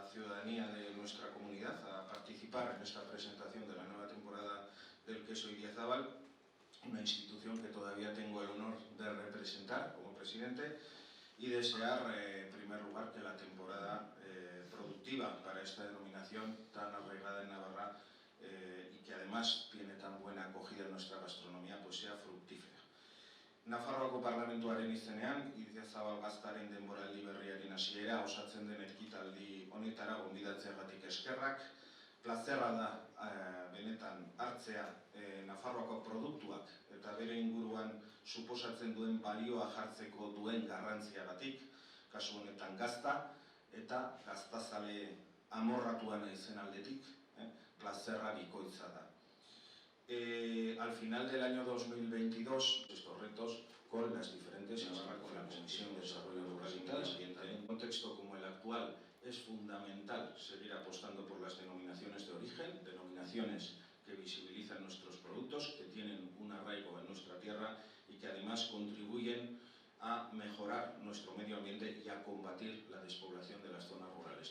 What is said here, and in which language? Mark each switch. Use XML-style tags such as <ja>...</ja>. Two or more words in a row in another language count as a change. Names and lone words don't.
<es>ciudadanía de nuestra comunidad, a participar en esta presentación de la nueva temporada del queso Idiazábal, una institución que todavía tengo el honor de representar como presidente, y desear en primer lugar que la temporada productiva para esta denominación tan arraigada en Navarra y que además tiene tan buena acogida en nuestra gastronomía, pues sea fructífera.</es> <eu>Nafarroako parlamentuaren izenean, Idiazabal gaztaren denboraldi berriaren hasiera osatzen den ekitaldi honetara gonbidatzeagatik eskerrak. Plazerra da benetan hartzea Nafarroako produktuak eta bere inguruan suposatzen duen balioa jartzeko duen garrantziagatik, kasu honetan gazta eta gaztazale amorratua naizen aldetik, plazerra bikoitza da.</eu> <es>Al final del año 2022, estos retos con las diferentes, y ahora con la Comisión de Desarrollo Rural y Medio Ambiente, en un contexto como el actual, es fundamental seguir apostando por las denominaciones de origen, denominaciones que visibilizan nuestros productos, que tienen un arraigo en nuestra tierra y que además contribuyen a mejorar nuestro medio ambiente y a combatir la despoblación de las zonas rurales.</es>